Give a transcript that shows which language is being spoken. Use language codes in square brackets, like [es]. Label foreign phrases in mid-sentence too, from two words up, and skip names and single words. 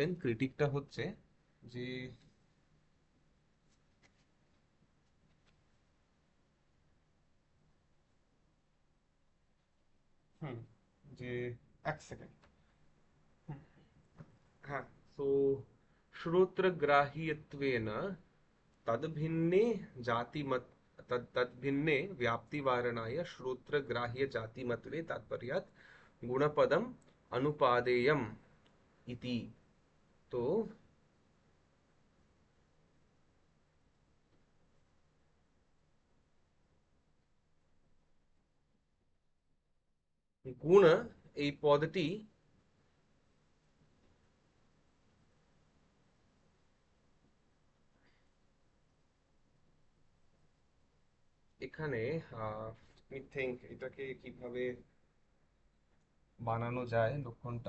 [bn] ক্রিটিকটা হচ্ছে যে হুম যে এক সেকেন্ড, হ্যাঁ। [sa] সো श्रोत्रग्राह्यत्वेन तद्भिन्ने जातिमत तद्भिन्ने व्याप्तिवारणाय श्रोत्रग्राह्यजातिमत्वे तात्पर्यात् गुणपदम् अनुपादेयम् इति। [bn] तो গুণ এই পদটি এখানে আমি থিঙ্ক এটাকে কিভাবে বানানো যায় লক্ষণটা।